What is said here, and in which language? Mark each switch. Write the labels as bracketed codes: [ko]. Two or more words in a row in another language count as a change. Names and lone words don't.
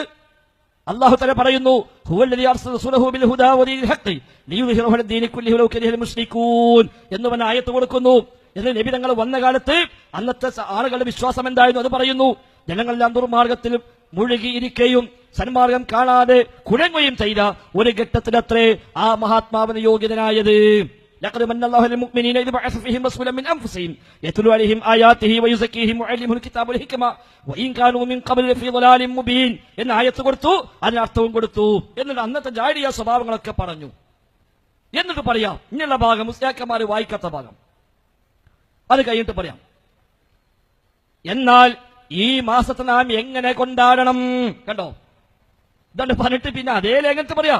[ml] അല്ലാഹു തആല പറയുന്നു, [ar] هو الذي أرسل رسوله بالهدى ودين الحق ليظهره على الدين كله ولو كره المشركون [ml] എന്ന് പറഞ്ഞ ആയത്ത് കൊടുക്കുന്നു. എന്നിട്ട് നബി തങ്ങൾ വന്ന കാലത്ത് അന്നത്തെ ആളുകളുടെ വിശ്വാസം എന്തായിരുന്നു അത് പറയുന്നു. ജനങ്ങളെല്ലാം ദുർമാർഗത്തിൽ മുഴുകിയിരിക്കുകയും സന്മാർഗം കാണാതെ കുഴങ്ങുകയും ചെയ്ത ഒരു ഘട്ടത്തിലത്രേ ആ മഹാത്മാവിന് യോഗ്യതനായത്. [ar] لقد من الله للمؤمنين إذ بعث فيهم رسولا من أنفسهم يتلو عليهم آياته ويزكيهم ويعلمهم الكتاب والحكمة وإن كانوا من قبل في ضلال مبين [ml] എന്ന ആയത്ത് കൊടുത്തു, അതിന് അർത്ഥവും കൊടുത്തു. എന്നിട്ട് അന്നത്തെ ജാഹിലിയ സ്വഭാവങ്ങളൊക്കെ പറഞ്ഞു. എന്നിട്ട് പറയാം ഇങ്ങനെയുള്ള ഭാഗം മുസ്ലിയാക്കന്മാർ വായിക്കാത്ത ഭാഗം അത് കഴിഞ്ഞിട്ട് പറയാം. എന്നാൽ ഈ മാസത്തെ നാം എങ്ങനെ കൊണ്ടാടണം? കണ്ടോ, ഇതാണ് പറഞ്ഞിട്ട് പിന്നെ അതേ ലേഖനത്തിൽ പറയാം.